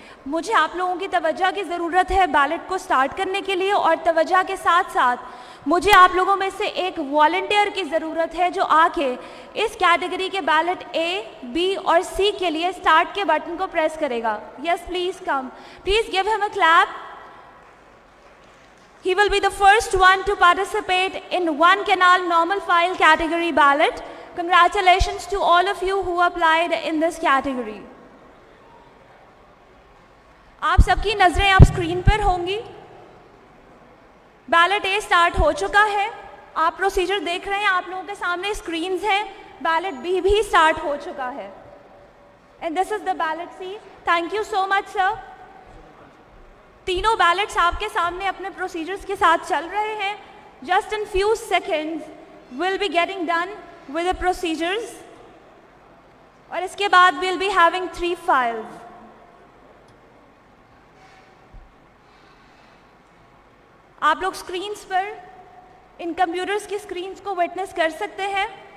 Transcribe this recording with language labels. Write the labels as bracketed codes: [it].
[hi] मुझे आप लोगों की तवज्जो की ज़रूरत है बैलेट को स्टार्ट करने के लिए, और तवज्जो के साथ साथ मुझे आप लोगों में से एक वॉलंटियर की ज़रूरत है जो आके इस कैटेगरी के बैलेट A, B और C के लिए स्टार्ट के बटन को प्रेस करेगा। [en] Yes, please come, please give him a clap. He will be the first one to participate in 1 canal normal file category ballot. Congratulations to all of you who applied in this category. [hi] आप सबकी नज़रें अब screen पर होंगी। Ballot A start हो चुका है, आप प्रोसीजर देख रहे हैं, आप लोगों के सामने स्क्रीन्स हैं। बैलेट B भी स्टार्ट हो चुका है, [en] And this is the ballot C. Thank you so much sir. [hi] तीनों बैलेट्स आपके सामने अपने प्रोसीजर्स के साथ चल रहे हैं। [en] Just in few seconds will be getting done with the procedures. [hi] और इसके बाद [en] we'll be having 3 files. [hi] आप लोग स्क्रीन्स पर इन कंप्यूटर्स की स्क्रीन्स को विटनेस कर सकते हैं.